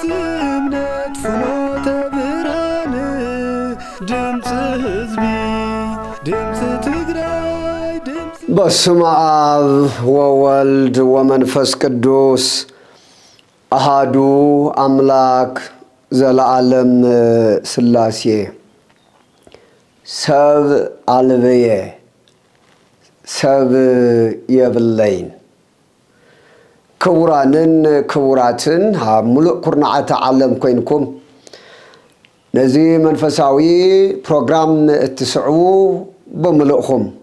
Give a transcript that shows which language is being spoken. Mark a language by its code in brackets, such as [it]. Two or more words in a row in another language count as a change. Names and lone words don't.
[ti] እምነት ፍኖተ ብርሃን ድምጽ ህዝቢ ድምጽ ትግራይ ድምጽ [gez] በስመ አብ ወወልድ ወመንፈስ ቅዱስ አሃዱ አምላክ ዘለዓለም ሥላሴ [ti] ሰብ አልበየ ሰብ የብለይን ክቡራንን ክቡራትን ሙሉእ ኩርናዓተ ዓለም ኮይንኩም ነዚ መንፈሳዊ ፕሮግራም እትስዕቡ በሙሉእኹም